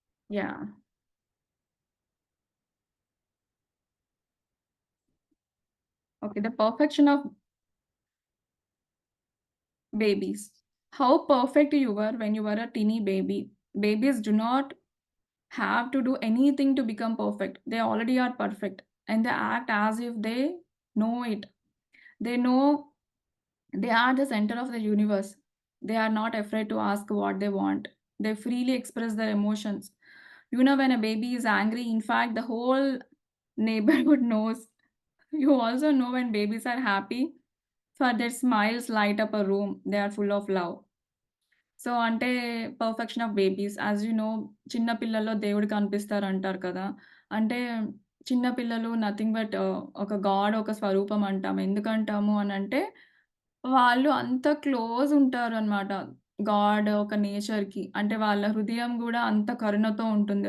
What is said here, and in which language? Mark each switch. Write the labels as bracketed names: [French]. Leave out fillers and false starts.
[English] Yeah! Okay. The perfection of babies. How perfect you were when you were a teeny baby. Babies do not have to do anything to become perfect. They already are perfect and they act as if they know it. They know they are the center of the universe. They are not afraid to ask what they want. They freely express their emotions. When a baby is angry, in fact, the whole neighborhood knows. You also know when babies are happy, for their smiles light up a room. They are full of love. So, అంటే perfection of babies. As you know [Telugu] చిన్న పిల్లల్లో దేవుడు కనిపిస్తారంటారు కదా! అంటే చిన్న పిల్లలు [English] nothing but [Telugu] ఒక God ఒక స్వరూపం అంటాం. ఎందుకంటాము అనంటే, వాళ్ళు అంత క్లోజ్ ఉంటారనమాట. గాడ్ ఒక నేచర్‌కి. అంటే వాళ్ళ హృదయం గూడా అంత కరుణతో ఉంటుంది.